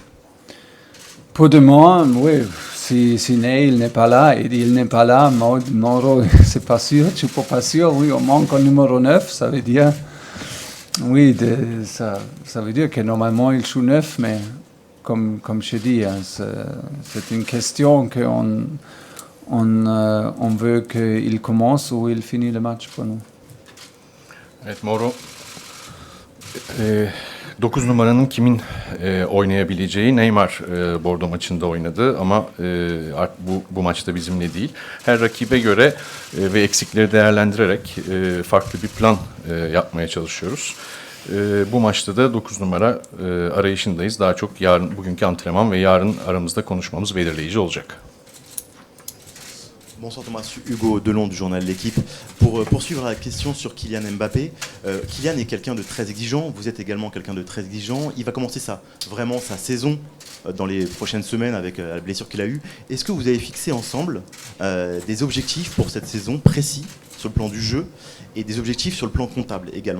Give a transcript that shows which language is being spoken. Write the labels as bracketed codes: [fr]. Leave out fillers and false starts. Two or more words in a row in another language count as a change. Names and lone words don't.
[fr] Pour demain, oui, si Neil n'est pas là, et il n'est pas là, Mauro, c'est pas sûr, je suis pas sûr, oui, on manque un numéro 9, ça veut dire, oui, ça veut dire que normalement il joue 9, mais comme je dis, hein, c'est une question qu'on veut qu'il commence ou il finit le match pour nous. [tr] Evet, Mauro 9 numaranın kimin oynayabileceği Neymar Bordo maçında oynadı ama bu maçta bizimle değil. Her rakibe göre ve eksikleri değerlendirerek farklı bir plan yapmaya çalışıyoruz. Bu maçta da 9 numara arayışındayız. Daha çok bugünkü antrenman ve yarın aramızda konuşmamız belirleyici olacak. [fr] Bonsoir Thomas, Hugo Delon du journal L'Équipe. Pour poursuivre la question sur Kylian Mbappé, Kylian est quelqu'un de très exigeant, vous êtes également quelqu'un de très exigeant. Il va commencer sa saison dans les prochaines semaines avec la blessure qu'il a eue. Est-ce que vous avez fixé ensemble des objectifs pour cette saison précis sur le plan du jeu et des objectifs sur le plan comptable également?